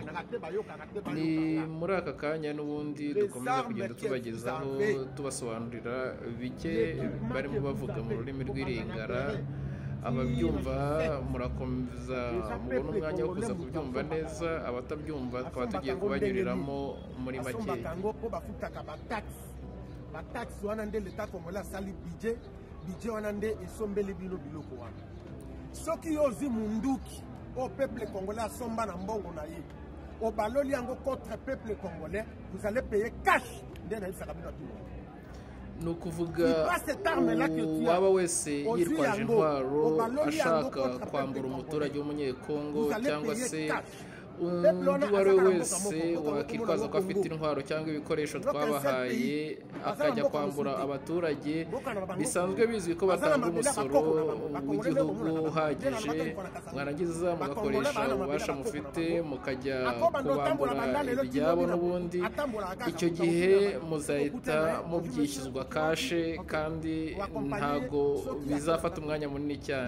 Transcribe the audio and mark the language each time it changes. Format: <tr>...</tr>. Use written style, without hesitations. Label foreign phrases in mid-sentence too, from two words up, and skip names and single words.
<rw>Ni muri aka kanya n'ubundi dukomeza kugenda tubagezaho tubasobanurira bike barimo bavuga mu rurimi rw'Iringara. Ababyumva murakomeza mubona umwanya wo kuza kubyumva neza, abatabyumva tukaba tugiye kubanyuriramo muri make.</rw> <ln>Bataxi wana nde leta Congolais asali budget wana nde esombeli biloko wana. Soki yozi munduki</ln> <fr>au peuple congolais</fr> <ln>asomba na mbongo na ye obaloli yango</ln> <fr>contre peuple congolais, vous allez payer cash</fr> <ln>nde na isaka bino tuno.</ln> <rw>Ni ukuvuga uwaba wese yitwaje intwaro ashaka kwambura umuturage w'umunyekongo cyangwa se undi uwo ari we wese wakitwaza ko afite intwaro cyangwa ibikoresho twabahaye akajya kwambura abaturage, bisanzwe bizwi ko batanga umusoro w'igihugu uhagije, mwarangiza mugakoresha ububasha mufite mukajya kubambura ibyabo n'ubundi, icyo gihe muzahita mubyishyuzwa kashe kandi ntago bizafata umwanya munini cyane.</rw>